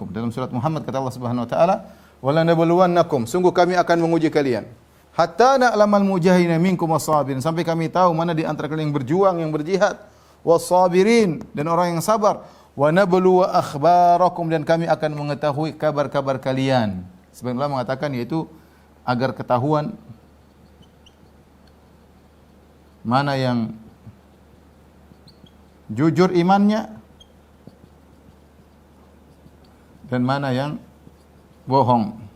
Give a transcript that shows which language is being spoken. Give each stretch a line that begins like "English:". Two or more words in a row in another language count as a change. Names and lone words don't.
Indonesian: Dalam surat Muhammad kata
Arabic: الله سبحانه وتعالى, "ولنبلونكم,"
Indonesian: sungguh kami akan menguji kalian.
Arabic: حتى نعلم المجاهدين منكم والصابرين,
Indonesian: sampai kami tahu mana di antara kalian yang berjuang, yang berjihad, was-sabirin, dan orang yang sabar.
Arabic: ونبلو أخباركم,
Indonesian: dan kami akan mengetahui kabar-kabar kalian. Sebenarnya Allah mengatakan yaitu agar ketahuan mana yang jujur imannya dan mana yang bohong.